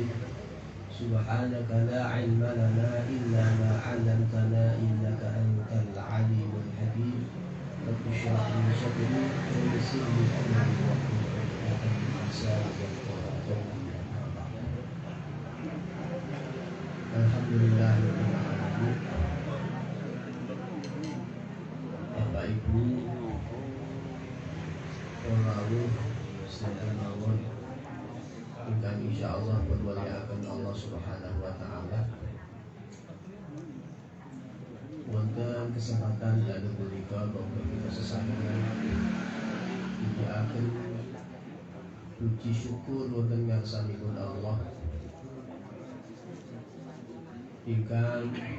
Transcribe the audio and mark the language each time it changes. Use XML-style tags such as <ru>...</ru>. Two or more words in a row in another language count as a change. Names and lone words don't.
<ar>سبحانك لا علم لنا إلا ما علمتنا إنك أنت العليم الحكيم. رب اشرح لي صدري ويسر لي أمري واحلل عقدة من لساني يفقهوا قولي. الحمد لله رب العالمين.</ar> <jv>Bapak Ibu, rawuh sedaya mawon ingkang insyaallah berwaliaken</jv> <ar>الله سبحانه وتعالى.</ar> <jv>Wonten kesempatan dalu punika monggo kita sesarengan nyuwun puji syukur wonten ngarsanipun Allah ingkang</jv>